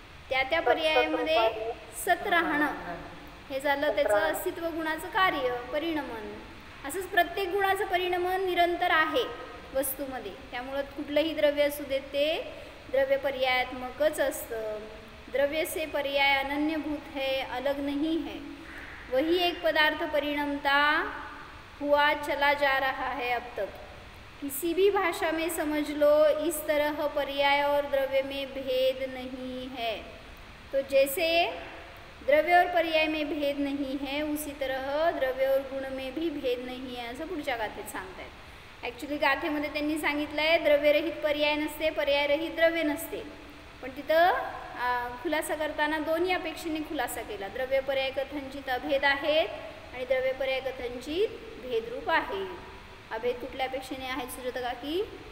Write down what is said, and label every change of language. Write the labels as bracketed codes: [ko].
[mr] त्या त्या पर्यायामध्ये सत राहणं हे झालं त्याचं अस्तित्व गुणाचं कार्य परिणमन. असंच प्रत्येक गुणाचं परिणमन निरंतर आहे वस्तूमध्ये. त्यामुळं कुठलंही द्रव्य असू देत ते द्रव्य पर्यायात्मकच असतं. [hi] द्रव्य से पर्याय अनन्यभूत है, अलग नहीं है. वही एक पदार्थ परिणमता हुआ चला जा रहा है अब तक. किसी भी भाषा में समझ लो, इस तरह पर्याय और द्रव्य में भेद नहीं है. तो जैसे द्रव्य और पर्याय में भेद नहीं है, उसी तरह द्रव्य और गुण में भी भेद नहीं है [mr] असं पुढच्या गाथेत सांगतायत. ॲक्च्युली गाथेमध्ये त्यांनी सांगितलं आहे द्रव्यरहित पर्याय नसते, पर्यायरहित द्रव्य नसते. पण तिथं खुलासा करताना दोन्ही अपेक्षेने खुलासा केला. द्रव्य पर्याय कथनचित अभेद आहेत आणि द्रव्य पर्याय कथनचित भेदरूप आहे. अभेद कुठल्या अपेक्षेने आहेत सुजाता काकी?